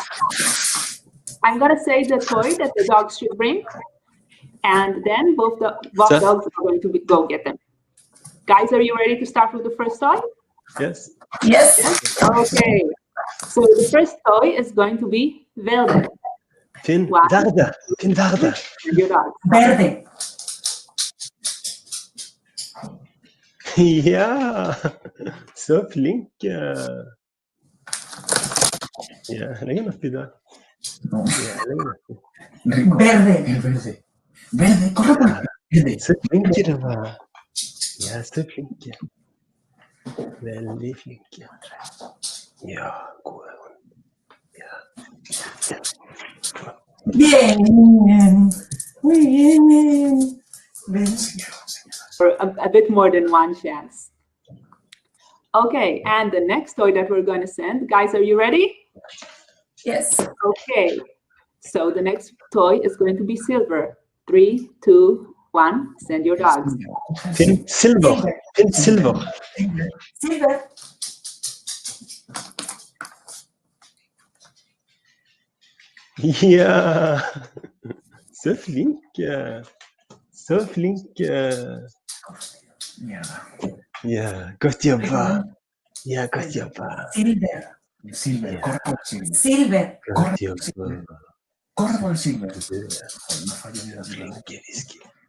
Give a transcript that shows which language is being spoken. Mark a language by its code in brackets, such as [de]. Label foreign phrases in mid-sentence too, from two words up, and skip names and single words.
[en] I'm going to say the toy that the dogs should bring, and then both dogs are going to go get them. Guys, are you ready to start with the first toy? Yes. Yes? Okay. So the first toy is going to be verde. [es] Verde. [en] Your dog. [es] Verde. [no] Ja, så flink. Ja, legg den oppi der. [es] Verde. Verde, corre por verde. [no] Så flink det var. Ja, så flink. Veldig flink. Ja, god. Ja. [es] Bien. Muy bien. [en] For a bit more than one chance. Okay, and the next toy that we're going to send, guys, are you ready? Yes. Okay, so the next toy is going to be silver. 3, 2, 1, send your dogs. Silver. Silver. [no] Ja, så flink. Så flink. Ja, godt jobba. Ja, godt jobba. [es] Silver. Corre por silver. [no] Godt jobba. [es] Corre por silver. No fallo ni la flink, Whisky.